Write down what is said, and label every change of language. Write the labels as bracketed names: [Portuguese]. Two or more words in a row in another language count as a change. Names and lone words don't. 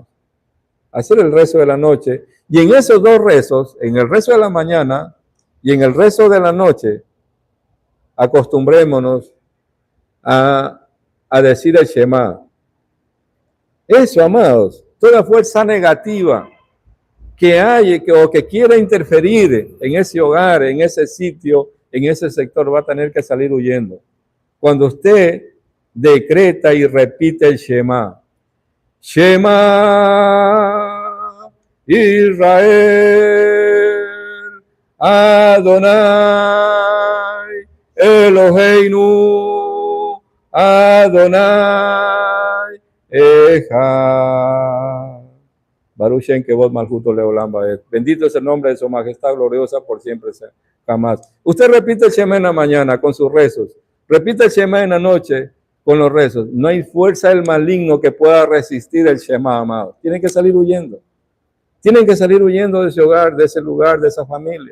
[Spanish] Hacer el rezo de la noche, y en esos dos rezos, en el rezo de la mañana y en el rezo de la noche, acostumbrémonos a decir el Shema. Eso, amados, toda fuerza negativa que hay o que quiera interferir en ese hogar, en ese sitio, en ese sector, va a tener que salir huyendo. Cuando usted decreta y repite el Shema, [Hebrew] שמע ישראל, אדוני אלוהינו, אדוני אחד. ברוך שם כבוד מלכותו לעולם ועד. [Spanish] Bendito es el nombre de su majestad gloriosa por siempre, jamás. Usted repite el Shema en la mañana con sus rezos. Repite el Shema en la noche con los rezos. No hay fuerza del maligno que pueda resistir el Shema, amado. Tienen que salir huyendo. Tienen que salir huyendo de ese hogar, de ese lugar, de esa familia.